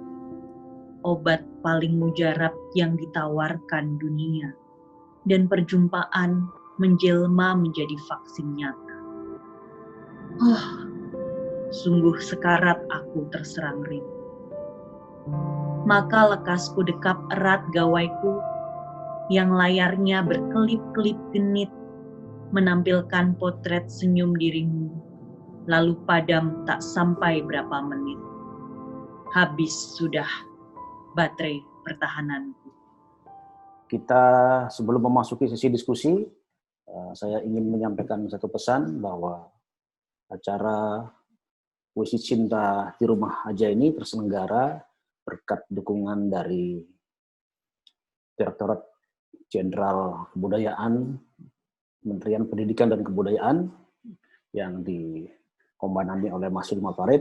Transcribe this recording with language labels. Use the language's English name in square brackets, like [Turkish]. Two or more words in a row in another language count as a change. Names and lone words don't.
[Indonesian] Obat paling mujarab yang ditawarkan dunia, dan perjumpaan menjelma menjadi vaksin nyata. Oh, sungguh sekarat aku terserang rindu. Maka lekasku dekap erat gawaiku, yang layarnya berkelip-kelip genit, menampilkan potret senyum dirimu, lalu padam tak sampai berapa menit. Habis sudah baterai pertahananku. Kita sebelum memasuki sesi diskusi, saya ingin menyampaikan satu pesan bahwa acara Puisi Cinta di Rumah Aja ini terselenggara berkat dukungan dari Direktorat Jenderal Kebudayaan, Kementerian Pendidikan dan Kebudayaan yang dikomandangi oleh Mas Hilmar Farid.